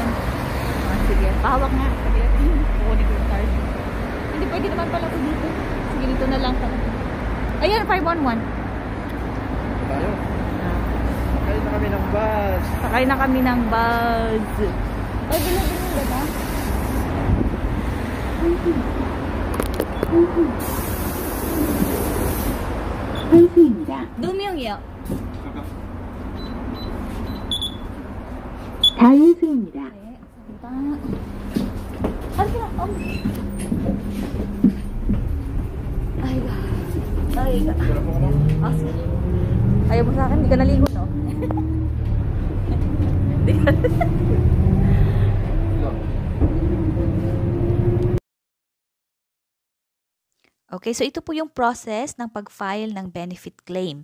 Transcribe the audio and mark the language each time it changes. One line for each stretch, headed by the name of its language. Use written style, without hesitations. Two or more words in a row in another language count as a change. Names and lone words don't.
Filipino: Sige, pahawak nga. Sige, kukunin ko yung card. Hindi pwede naman pala ito dito. Sige, dito na lang talaga. Ayan, 511. Tayo. Sakay na kami ng bus. Sakay na kami ng bus. Ay, bilhin ba?
Korean: 두명이요. 자유수입니다. 네, 감사합니다.
Filipino: Ayo. Ayaw mo sa akin, hindi ka naligo, no? Okay, so ito po yung process ng pag-file ng
English: benefit claim.